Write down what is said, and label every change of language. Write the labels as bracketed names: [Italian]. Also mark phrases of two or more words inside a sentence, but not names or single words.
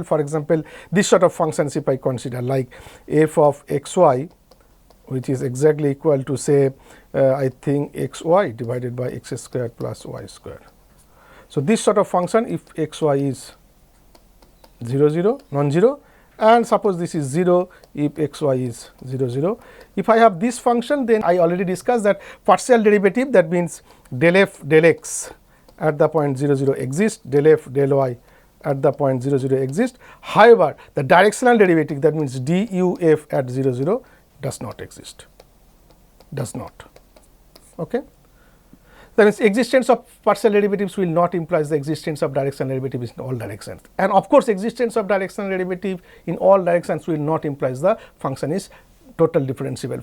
[English] For example, this sort of functions if I consider like f of xy, which is exactly equal to say I think xy divided by x squared plus y squared. So, this sort of function if xy is 0 0 non-zero, and suppose this is 0 if xy is 0 0. If I have this function, then I already discussed that partial derivative, that means del f del x at the point 0 0 exists, del f del y at the point 0 0 exists. However, the directional derivative, that means du f at 0 0 does not exist, does not. Okay. That means existence of partial derivatives will not imply the existence of directional derivatives in all directions, and of course existence of directional derivative in all directions will not imply the function is total differentiable.